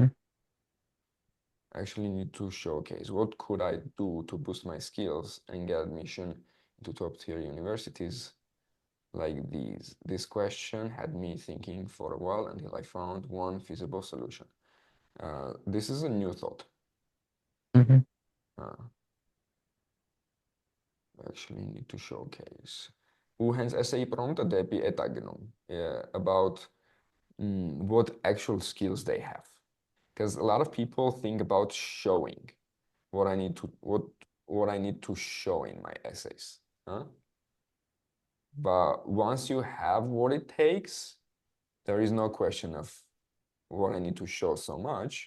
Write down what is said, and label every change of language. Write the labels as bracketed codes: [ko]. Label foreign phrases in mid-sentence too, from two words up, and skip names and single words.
[en] Actually need to showcase what could I do to boost my skills and get admission to top tier universities like these. This question had me thinking for a while until I found one feasible solution. This is a new thought. Mm-hmm. Actually need to showcase. [hy] Ու հենց [en] essay prompt-ը [hy] դեպի էդ է գնում [en] about what actual skills they have. Because a lot of people think about showing. what I need to show in my essays. Huh? But once you have what it takes, there is no question of what I need to show so much.